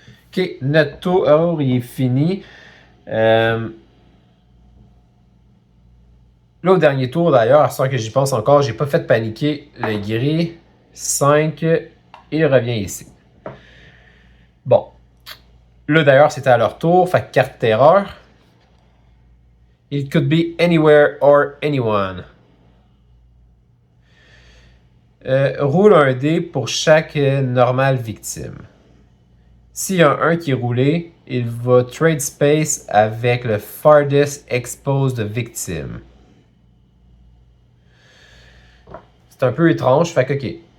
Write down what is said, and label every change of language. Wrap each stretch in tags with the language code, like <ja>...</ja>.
<fr>Ok, notre tour, il est fini. Là, au dernier tour, d'ailleurs, à ce que j'y pense encore, j'ai pas fait paniquer le gris. 5, il revient ici. Bon. Là, d'ailleurs, c'était à leur tour. Fait que carte terreur.</fr> <en>It could be anywhere or anyone.</en> <fr>Roule un dé pour chaque normale victime. S'il y a un 1 qui est roulé, il va</fr> <en>trade space</en> <fr>avec le</fr> <en>farthest exposed victim.</en> <fr>C'est un peu étrange, fait que ok.</fr>